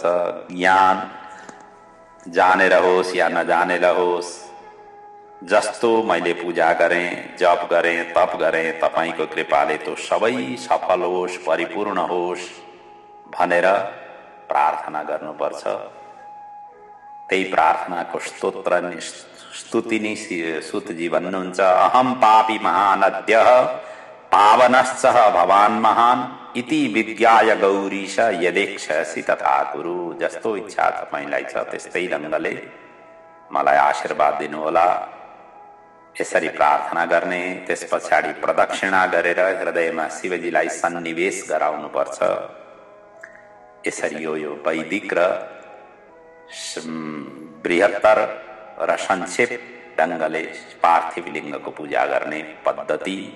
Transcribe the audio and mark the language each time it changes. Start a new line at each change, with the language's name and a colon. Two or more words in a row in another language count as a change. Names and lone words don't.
Nepali: ज्ञान जानेर होस् या नजानेर होस्, जस्तो मैले पूजा गरेँ, जप गरेँ, तप गरेँ, तपाईको कृपाले तो सबै सफल होस्, परिपूर्ण होस् भनेर प्रार्थना गर्नुपर्छ। त्यही प्रार्थनाको स्तोत्र नि स्तुति नि सुतजी भन्नुहुन्छ,
Sanskrit: अहम पापी महानद्यः पावनश्च भवान् महान् इति विज्ञाय गौरीश यदेक्षसि तथा कुरु।
Nepali: जस्तो इच्छा तपाईलाई छ त्यस्तै ढंगले मलाई आशीर्वाद दिनुहोला। यसरी प्रार्थना गर्ने, त्यस पछाडि प्रदक्षिणा गरेर हृदयमा शिवजीलाई सन्निवेश गराउनुपर्छ। यसरी यो वैदिक र बृहत्तर र संक्षेप ढंगले पार्थिव लिङ्गको पूजा गर्ने पद्धति।